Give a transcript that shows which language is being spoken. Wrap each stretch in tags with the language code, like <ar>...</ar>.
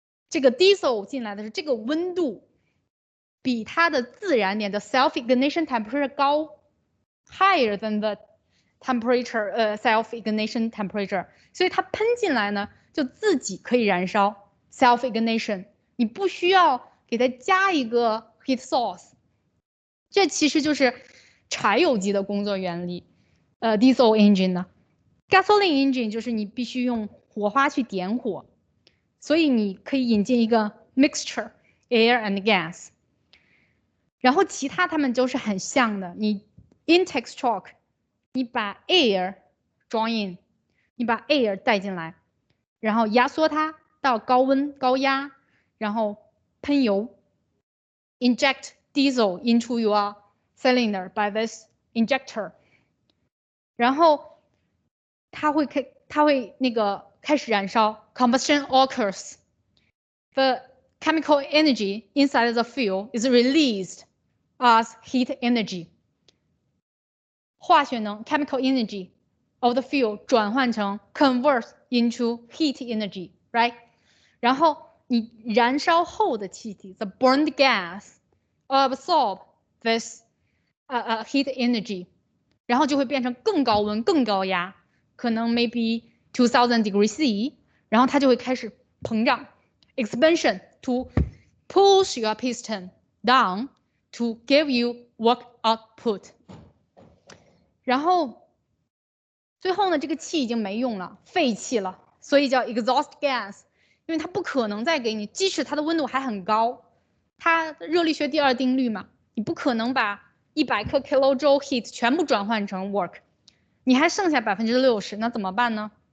<zh>这个 diesel 进来的是这个温度比它的自燃点的 self ignition temperature 高 ，</zh> <en>higher than the temperature self ignition temperature，</en> <zh>所以它喷进来呢就自己可以燃烧 self ignition， 你不需要给它加一个 heat source， 这其实就是柴油机的工作原理。 diesel engine 呢 ，gasoline engine 就是你必须用火花去点火。所以你可以引进一个</zh> <en>mixture air and gas，</en> <zh>然后其他它们都是很像的。你 intake stroke， 你把 air draw in， 你把 air 带进来，然后压缩它到高温高压，然后喷油</zh> <en>inject diesel into your cylinder by this injector，</en> <zh>然后它会那个开始燃烧 ，</zh> <en>combustion occurs. The chemical energy inside the fuel is released as heat energy. 化学能 chemical energy of the fuel 转换成 converts into heat energy, right?</en> <zh>然后你燃烧后的气体</zh> <en>the burned gas absorb this heat energy，</en> <zh>然后就会变成更高温、更高压，可能 maybe 2000 degrees C， 然后它就会开始膨胀 expansion，</zh> <en>to push your piston down to give you work output。</en> <zh>然后最后呢，这个气已经没用了，废气了，所以叫 exhaust gas， 因为它不可能再给你，即使它的温度还很高，它热力学第二定律嘛，你不可能把100克 kilojoule heat 全部转换成 work， 你还剩下60%，那怎么办呢？</zh>